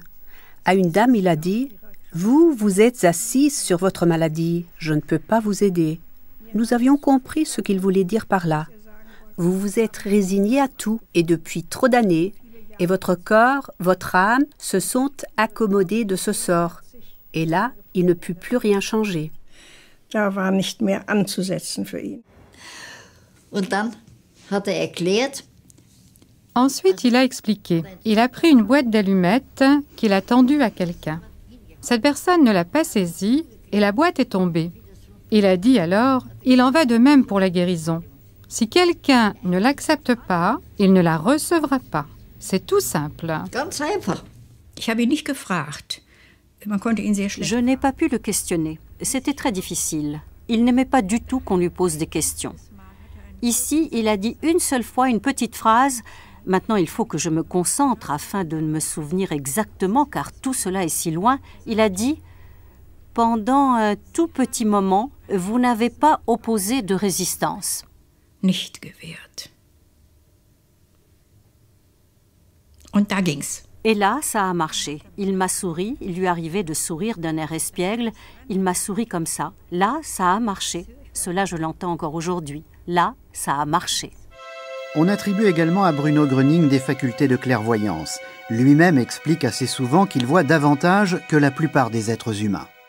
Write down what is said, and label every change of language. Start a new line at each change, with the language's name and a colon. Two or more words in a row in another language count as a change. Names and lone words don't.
French: À une dame, il a dit « Vous êtes assise sur votre maladie, je ne peux pas vous aider ». Nous avions compris ce qu'il voulait dire par là. Vous vous êtes résigné à tout, et depuis trop d'années, et votre corps, votre âme se sont accommodés de ce sort. Et là, il ne put plus rien changer.
German: Da war nicht mehr anzusetzen für ihn. Und dann hat erklärt.
French: Ensuite, il a expliqué. Il a pris une boîte d'allumettes qu'il a tendue à quelqu'un. Cette personne ne l'a pas saisie et la boîte est tombée. Il a dit alors, il en va de même pour la guérison. Si quelqu'un ne l'accepte pas, il ne la recevra pas. C'est tout simple.
German: Ganz einfach. Ich habe ihn nicht gefragt. Man konnte ihn sehr schlecht.
French: Je n'ai pas pu le questionner. C'était très difficile. Il n'aimait pas du tout qu'on lui pose des questions. Ici, il a dit une seule fois une petite phrase. Maintenant, il faut que je me concentre afin de me souvenir exactement, car tout cela est si loin. Il a dit, pendant un tout petit moment, vous n'avez pas opposé de résistance.
German: Nicht gewehrt. Und da ging's.
French: Et là, ça a marché. Il m'a souri, il lui arrivait de sourire d'un air espiègle. Il m'a souri comme ça. Là, ça a marché. Cela, je l'entends encore aujourd'hui. Là, ça a marché. On attribue également à Bruno Gröning des facultés de clairvoyance. Lui-même explique assez souvent qu'il voit davantage que la plupart des êtres humains.